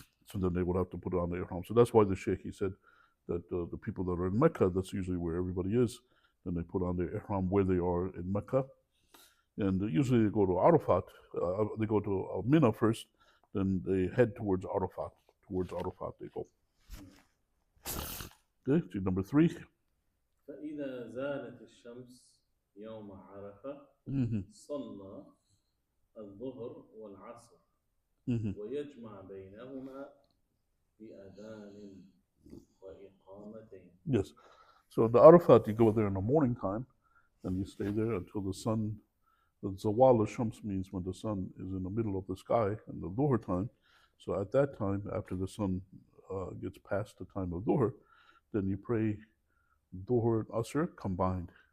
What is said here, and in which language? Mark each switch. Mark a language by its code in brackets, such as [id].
[en] So then they would have to put it on the Ihram. So that's why the Sheikh, he said that the people that are in Mecca, that's usually where everybody is. Then they put on their Ihram where they are in Mecca. And usually they go to Arafat. They go to Mina first. Then they head towards Arafat. Towards Arafat they go. Okay, to number 3. [ar] فإذا زالت الشمس يوم عرفة صلى الظهر الظهر والعصر Mhm. ويجمع بينهما بأذان وإقامتين. [en] Yes. So the Arafat, you go there in the morning time, and you stay there until the sun. The Zawal al-Shams means when the sun is in the middle of the sky in the Dhuhr time. So at that time, after the sun gets past the time of Dhuhr, then you pray Dhuhr and Asr combined.